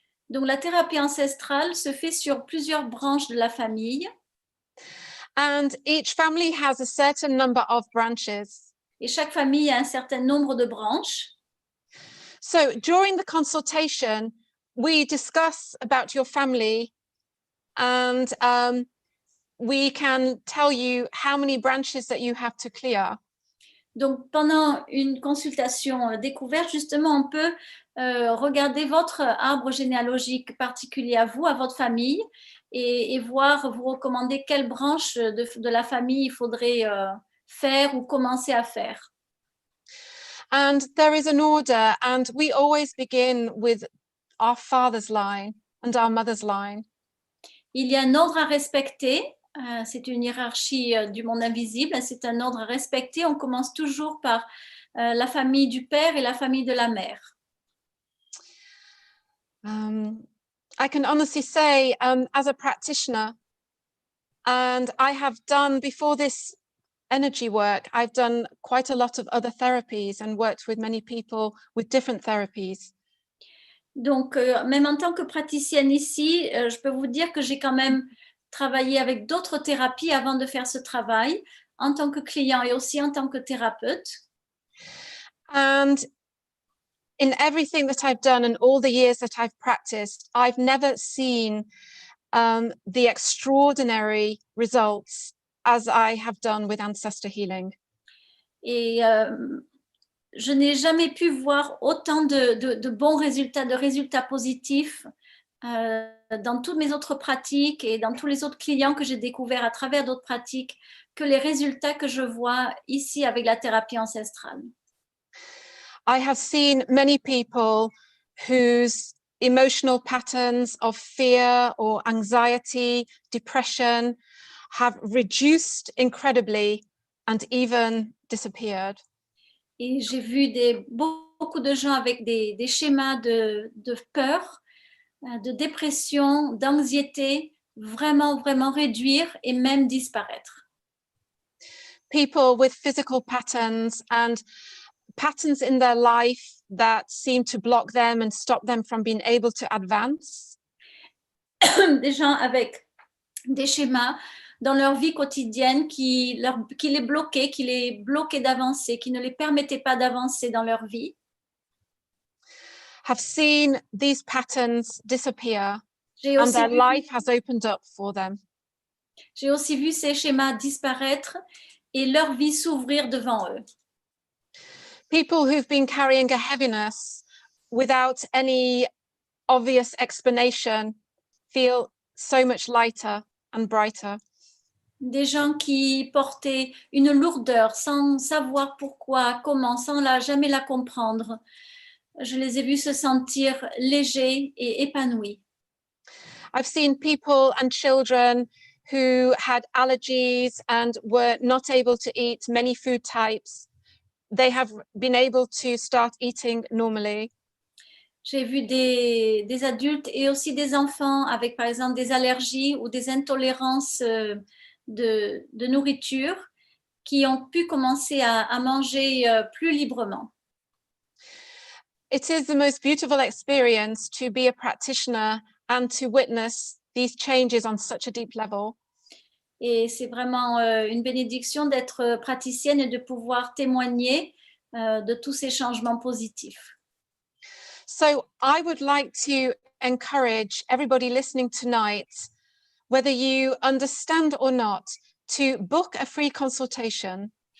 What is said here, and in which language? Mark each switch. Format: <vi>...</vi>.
<en>Donc, la thérapie ancestrale se fait sur plusieurs branches de la famille.</en> <fr>And each family has a certain number of branches. Et chaque famille a un certain nombre de branches.</fr> <en>So during the consultation, we discuss about your family and we can tell you how many branches that you have to clear.</en> <fr>Donc, pendant une consultation découverte, justement, on peut regarder votre arbre généalogique particulier à vous, à votre famille, et voir, vous recommander quelle branche de la famille il faudrait faire ou commencer à faire.</fr> <en>And there is an order, and we always begin with our father's line and our mother's line.</en> <fr>Il y a un ordre à respecter. C'est une hiérarchie du monde invisible. C'est un ordre à respecter. On commence toujours par la famille du père et la famille de la mère.</fr> <en>I can honestly say, as a practitioner, and I have done before this energy work, I've done quite a lot of other therapies and worked with many people with different therapies.</en> <fr>Donc, même en tant que praticienne ici, je peux vous dire que j'ai quand même travaillé avec d'autres thérapies avant de faire ce travail, en tant que client et aussi en tant que thérapeute.</fr> <en>And in everything that I've done and all the years that I've practiced, I've never seen the extraordinary results as I have done with ancestor healing.</en> <fr>Et je n'ai jamais pu voir autant de bons résultats, de résultats positifs dans toutes mes autres pratiques et dans tous les autres clients que j'ai découverts à travers d'autres pratiques que les résultats que je vois ici avec la thérapie ancestrale.</fr> <en>I have seen many people whose emotional patterns of fear or anxiety, depression have reduced incredibly and even disappeared.</en> <fr>Et j'ai vu beaucoup de gens avec des schémas de peur, de dépression, d'anxiété, vraiment, vraiment réduire et même disparaître.</fr> <en>People with physical patterns and patterns in their life that seem to block them and stop them from being able to advance.</en> <fr>Des gens avec des schémas dans leur vie quotidienne qui les bloquaient d'avancer, qui ne les permettaient pas d'avancer dans leur vie.</fr> <en>Have seen these patterns disappear and their life has opened up for them.</en> <fr>J'ai aussi vu ces schémas disparaître et leur vie s'ouvrir devant eux.</fr> <en>People who've been carrying a heaviness without any obvious explanation feel so much lighter and brighter.</en> <fr>Des gens qui portaient une lourdeur sans savoir pourquoi, comment, sans jamais la comprendre. Je les ai vus se sentir légers et épanouis.</fr> <en>I've seen people and children who had allergies and were not able to eat many food types. They have been able to start eating normally.</en> <fr>J'ai vu des adultes et aussi des enfants avec, par exemple, des allergies ou des intolérances de nourriture qui ont pu commencer à manger plus librement.</fr> <en>It is the most beautiful experience to be a practitioner and to witness these changes on such a deep level.</en> <fr>Et c'est vraiment une bénédiction d'être praticienne et de pouvoir témoigner de tous ces changements positifs.</fr> <en>So I would like to encourage everybody listening tonight, whether you understand or not, to book a free consultation.</en>